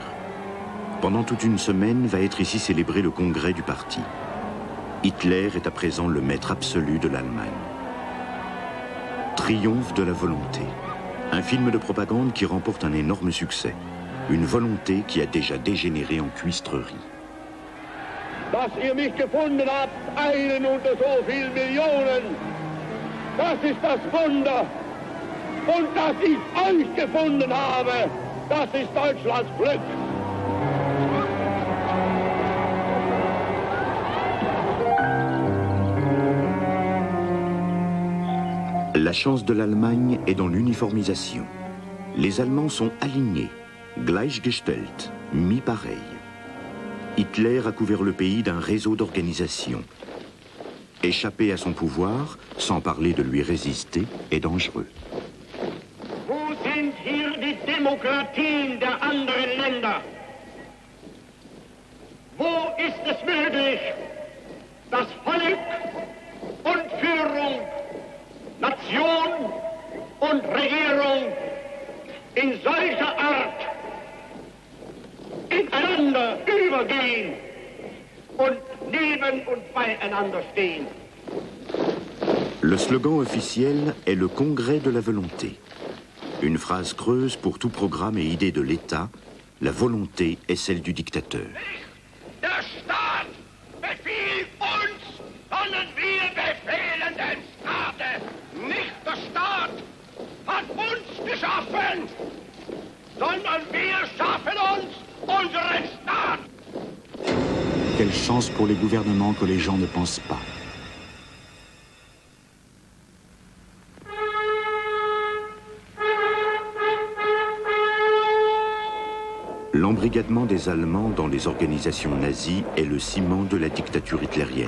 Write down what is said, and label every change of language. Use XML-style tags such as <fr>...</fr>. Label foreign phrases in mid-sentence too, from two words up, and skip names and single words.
<fr>Pendant toute une semaine va être ici célébré le congrès du parti. Hitler est à présent le maître absolu de l'Allemagne. Triomphe de la volonté. Un film de propagande qui remporte un énorme succès. Une volonté qui a déjà dégénéré en cuistrerie.</fr> <de>Dass ihr mich gefunden habt, einen unter so vielen Millionen, das ist das Wunder. Und dass ich euch gefunden habe, das ist Deutschlands Glück.</de> <fr>La chance de l'Allemagne est dans l'uniformisation. Les Allemands sont alignés, gleichgestellt, mis pareil. Hitler a couvert le pays d'un réseau d'organisations. Échapper à son pouvoir, sans parler de lui résister, est dangereux.</fr> <de>Wo sind hier die Demokratien der anderen Länder? Wo ist es möglich, dass Volk und Führung, Nation und Regierung in solcher Art ineinander übergehen und neben und beieinander stehen?</de> <fr>Le slogan officiel est le Congrès de la volonté. Une phrase creuse pour tout programme et idée de l'État, la volonté est celle du dictateur.</fr> <de>Der Staat befiehlt uns, sondern wir befehlen den Staat. Nicht der Staat hat uns geschaffen, sondern wir schaffen uns unseren Staat.</de> <fr>Quelle chance pour les gouvernements que les gens ne pensent pas. L'embrigadement des Allemands dans les organisations nazies est le ciment de la dictature hitlérienne.</fr>